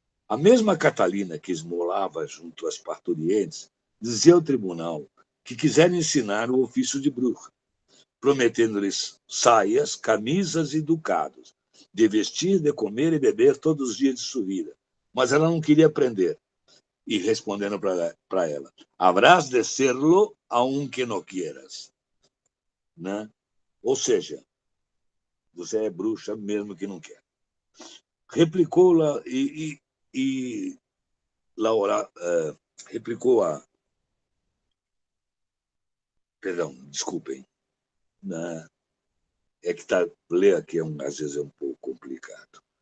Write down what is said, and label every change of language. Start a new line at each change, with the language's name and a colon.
Portuguese: A mesma Catalina que esmolava junto às parturientes dizia ao tribunal que quiseram ensinar o ofício de bruxa, prometendo-lhes saias, camisas e ducados, de vestir, de comer e beber todos os dias de sua vida. Mas ela não queria aprender. E respondendo para ela,
Spanish: habrás de serlo aunque no quieras.
Portuguese: Né? Ou seja, você é bruxa mesmo que não quer. Replicou-la e Laura replicou a... Perdão, desculpem. Né? É que ler aqui às vezes é um pouco complicado.